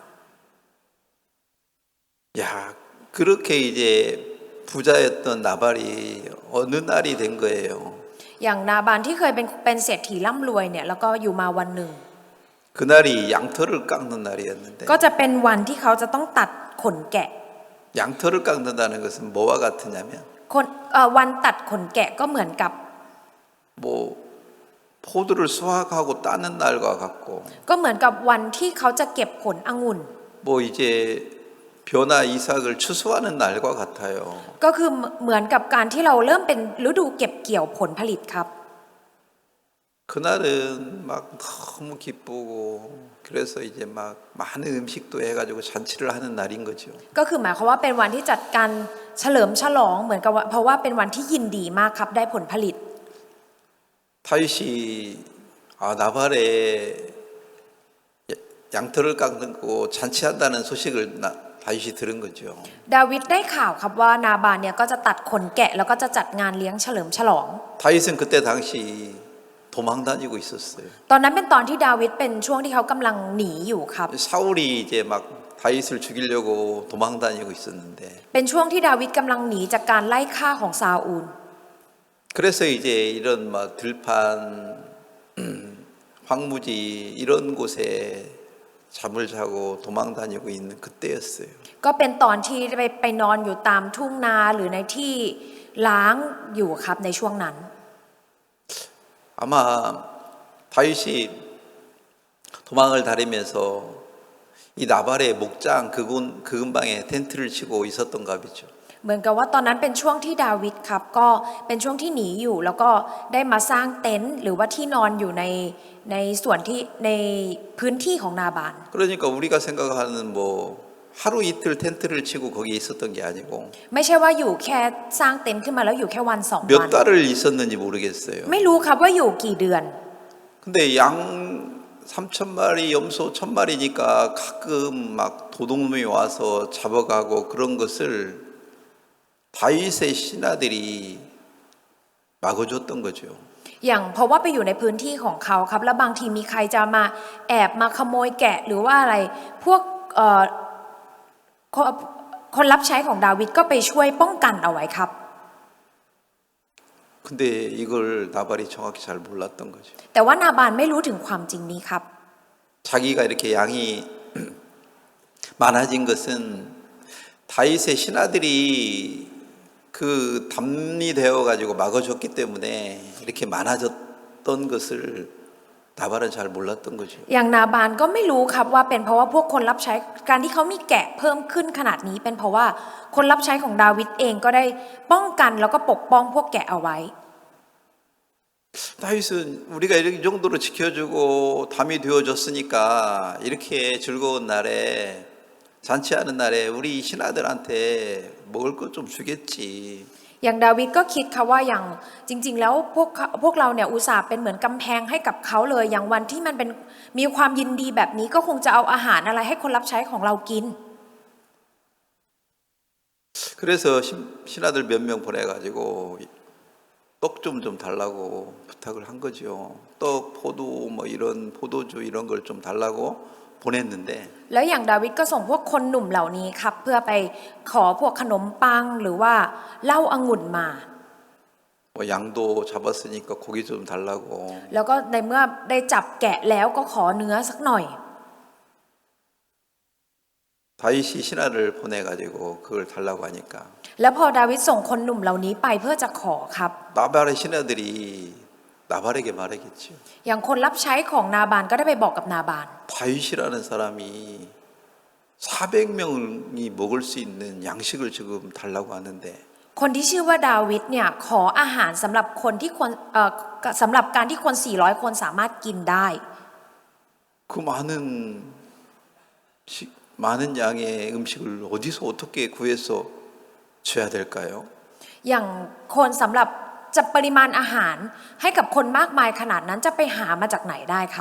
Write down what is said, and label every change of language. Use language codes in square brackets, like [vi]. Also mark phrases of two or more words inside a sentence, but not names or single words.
[ko] 야, 그렇게 이제 부자였던 나발이 어느 날이 된 거예요. [th] อย่างนาบานที่เคยเป็นเศรษฐีร่ำรวยเนี่ยแล้วก็อยู่มาวันหนึ่ง [ko] 그날이 양털을 깎는 날이었는데 [th] ก็จะเป็นวันที่เขาจะต้องตัดขนแกะ [ko] 양털을 깎는다는 것은 뭐와 같으냐면 [th] วันตัดขนแกะก็เหมือนกับ [ko] 뭐 포도를 수확하고 따는 날과 같고 [th] ก็เหมือนกับวันที่เขาจะเก็บผลองุ่น [ko] 뭐 이제 벼나 이삭을 추수하는 날과 같아요. [th] ก็คือเหมือนกับการที่เราเริ่มเป็นฤดูเก็บเกี่ยวผลผลิตครับ [ko] 그날은 막 너무 기쁘고 그래서 이제 막 많은 음식도 해가지고 잔치를 하는 날인 거죠. [th] ก็คือหมายความว่าเป็นวันที่จัดการเฉลิมฉลองเหมือนกับว่าเพราะว่าเป็นวันที่ยินดีมากครับได้ผลผลิต [ko] 다윗이 나발의 양털을 깎고 잔치한다는 소식을 다윗이 들은 거죠. [th] ดาวิดได้ข่าวครับว่านาบานเนี่ยก็จะตัดขนแกะแล้วก็จะจัดงานเลี้ยงเฉลิมฉลอง [ko] 다윗은 그때 당시 도망 다니고 있었어요. [th] ตอนนั้นเป็นตอนที่ดาวิดเป็นช่วงที่เขากำลังหนีอยู่ครับ [ko] 사울이 이제 막 다윗을 죽이려고 도망 다니고 있었는데 [th] เป็นช่วงที่ดาวิดกำลังหนีจากการไล่ฆ่าของซาอูล [ko] 그래서 이제 이런 막 들판 황무지 이런 곳에 잠을 자고 도망 다니고 있는 그때였어요. [th] ก็เป็นตอนที่ไปนอนอยู่ตามทุ่งนาหรือในที่ล้างอยู่ครับในช่วงนั้น [ko] 아마 다윗이 도망을 다니면서 이 나발의 목장 그 근방에 텐트를 치고 있었던가 보죠. [th] เหมือนกับว่าตอนนั้นเป็นช่วงที่ดาวิดครับก็เป็นช่วงที่หนีอยู่แล้วก็ได้มาสร้างเต็นท์หรือว่าที่นอนอยู่ในส่วนที่ในพื้นที่ของนาบาน [ko] 그러니까 우리가 생각하는 뭐 하루 이틀 텐트를 치고 거기에 있었던 게 아니고 [th] ไม่ใช่ว่าอยู่แค่สร้างเต็นท์ขึ้นมาแล้วอยู่แค่วัน2 [ko] 몇 [th] วัน [ko] 달을 있었는지 모르겠어요. [th] ไม่รู้ครับว่าอยู่กี่เดือน [ko] 근데 양 3,000마리 염소 1,000마리니까 가끔 막 도둑놈이 와서 잡아가고 그런 것을 다윗의 신하들이 막아줬던 거죠. [th] อย่างเพราะว่าไปอยู่ในพื้นที่ของเขาครับแล้วบางทีมีใครจะมาแอบมาขโมยแกะหรือว่าอะไรพวกคนรับใช้ของดาวิดก็ไปช่วยป้องกันเอาไว้ครับ [ko] 근데 이걸 나발이 정확히 잘 몰랐던 거죠. [th] แต่ว่านาบานไม่รู้ถึงความจริงนี้ครับ [ko] 자기가 이렇게 양이 많아진 것은 다윗의 신하들이 그 담이 되어 가지고 막아줬기 때문에 이렇게 많아졌던 것을 나발은 잘 몰랐던 거죠. [th] อย่างนาบานก็ไม่รู้ครับว่าเป็นเพราะว่าพวกคนรับใช้การที่เขามีแกะเพิ่มขึ้นขนาดนี้เป็นเพราะว่าคนรับใช้ของดาวิดเองก็ได้ป้องกันแล้วก็ปกป้องพวกแกะเอาไว้ [ko] 다윗은 우리가 이렇게 이 정도로 지켜주고 담이 되어줬으니까 이렇게 즐거운 날에 잔치하는 날에 우리 신하들한테 먹을 것 좀 주겠지. [th] อย่างดาวิดก็คิดค่ะว่าอย่างจริงๆแล้วพวกเราเนี่ยอุตส่าห์เป็นเหมือนกำแพงให้กับเขาเลยอย่างวันที่มันเป็นมีความยินดีแบบนี้ก็คงจะเอาอาหารอะไรให้คนรับใช้ของเรากิน [ko] 그래서 신하들 몇 명 보내가지고 떡 좀 달라고 부탁을 한 거죠. 떡, 포도 뭐 이런 포도주 이런 걸 좀 달라고 보냈는데 [th] แล้วอย่างดาวิดก็ส่งพวกคนหนุ่มเหล่านี้ครับเพื่อไปขอพวกขนมปังหรือว่าเหล้าองุ่นมา [ko] 뭐 양도 잡았으니까 고기 좀 달라고 [th] แล้วก็ในเมื่อได้จับแกะแล้วก็ขอเนื้อสักหน่อย [ko] 다윗이 신하를 보내가지고 그걸 달라고 하니까 [th] แล้วพอดาวิดส่งคนหนุ่มเหล่านี้ไปเพื่อจะขอครับ [ko] 나발의 신하들이 나발에게 말하겠죠. [th] อย่างคนรับใช้ของนาบานก็ได้ไปบอกกับนาบาน [ko] 다윗이라는 사람이 400명이 먹을 수 있는 양식을 지금 달라고 하는데 [th] คนที่ชื่อว่าดาวิดเนี่ยขออาหารสำหรับคนที่คนสำหรับการที่คน 400 คนสามารถกินได้ [ko] 그 많은 양의 음식을 어디서 어떻게 구해서 줘야 될까요? [th] อย่างคนสำหรับจะปริมาณอาหารให้กับคนมากมายขนาดนั้นจะไปหามาจากไหนได้ครับ